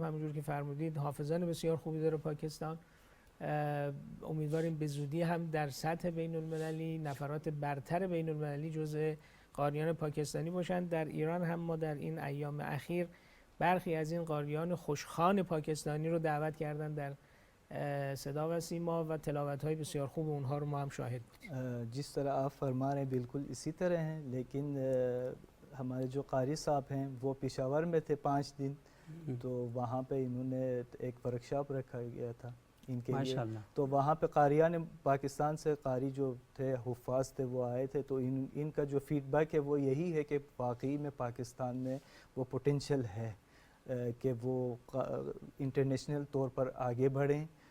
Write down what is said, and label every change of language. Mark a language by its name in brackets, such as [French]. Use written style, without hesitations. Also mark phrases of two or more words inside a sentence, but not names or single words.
[Persian] همونجور که فرمودید حافظان بسیار خوبی داره پاکستان. امیدواریم به زودی هم در سطح بین المللی نفرات برتر بین المللی جزء قاریان پاکستانی باشند. در ایران هم ما در این ایام اخیر برخی از این قاریان خوشخوان پاکستانی رو دعوت کردن در صدا و سیما و تلاوت‌های بسیار خوب اونها رو ما هم شاهد بودیم. [Urdu] جس طرح آپ فرما رہے ہیں بالکل اسی طرح ہیں، لیکن ہمارے جو قاری صاحب ہیں وہ پشاور میں تھے 5 دن، تو وہاں پے انہوں نے ایک ورکشاپ رکھا گیا تھا ان کے لیے. تو وہاں پے قاریان پاکستان سے قاری جو تھے حفاظ تھے وہ آئے تھے، تو ان کا جو فیڈبیک ہے وہ یہی ہے کہ واقعی میں پاکستان میں وہ پوٹینشل ہے کہ وہ انٹرنیشنل طور پر آگے بڑھیں.